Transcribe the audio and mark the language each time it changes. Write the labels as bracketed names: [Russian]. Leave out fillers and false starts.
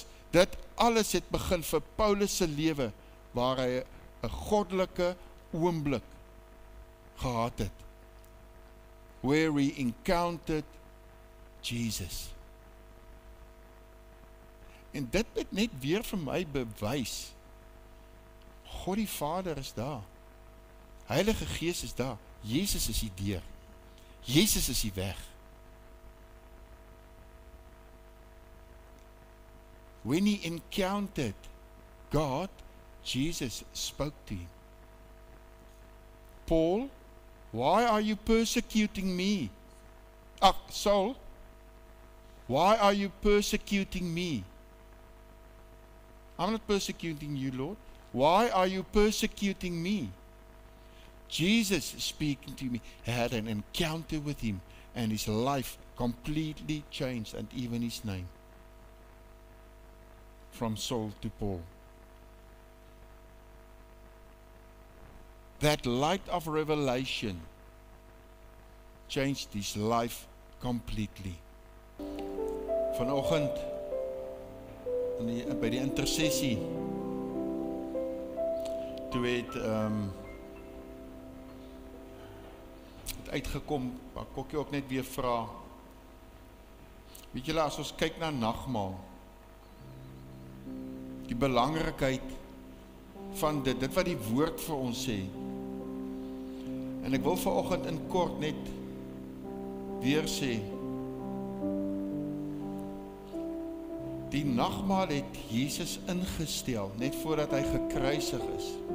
[Afrikaans] Dit alles het begin vir Paulus se lewe, waar hy 'n goddelike oomblik gehad het, [English] where he encountered Jesus. [Afrikaans] En dit het net weer vir my bewys, God die Vader is daar, Heilige Gees is daar, Jesus is die deur, Jesus is die weg. [English] When he encountered God, Jesus spoke to him. Paul, why are you persecuting me? Saul, why are you persecuting me? I'm not persecuting you, Lord. Why are you persecuting me? Jesus speaking to me, had an encounter with him, and his life completely changed, and even his name. From Saul to Paul. That light of revelation changed his life completely. [Afrikaans] Vanoggend by die intersessie, toe het uitgekom, maar Kokkie ook net weer vra. Weet julle, as ons kyk na nagmaal, die belangrikheid van dit wat die woord vir ons sê. En ek wil vanoggend in kort net weer sê, die nagmaal het Jesus ingestel, net voordat hy gekruisig is.